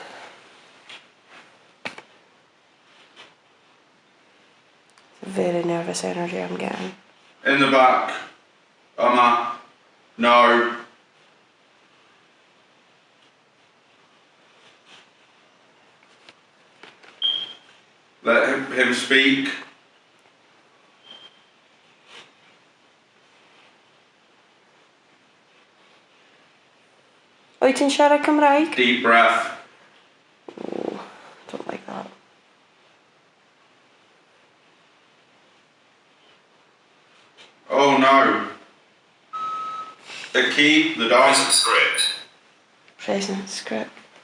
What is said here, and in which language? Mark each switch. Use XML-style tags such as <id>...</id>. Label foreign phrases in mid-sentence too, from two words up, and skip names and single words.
<en>It's a very nervous energy I'm getting. In the back. Emma. No. Let him speak.</en> <cy>Wyt ti'n siarad Cymraeg?</cy> <en>Deep breath. Oh, don't like that. Oh no. The key, the door. Present script.</en>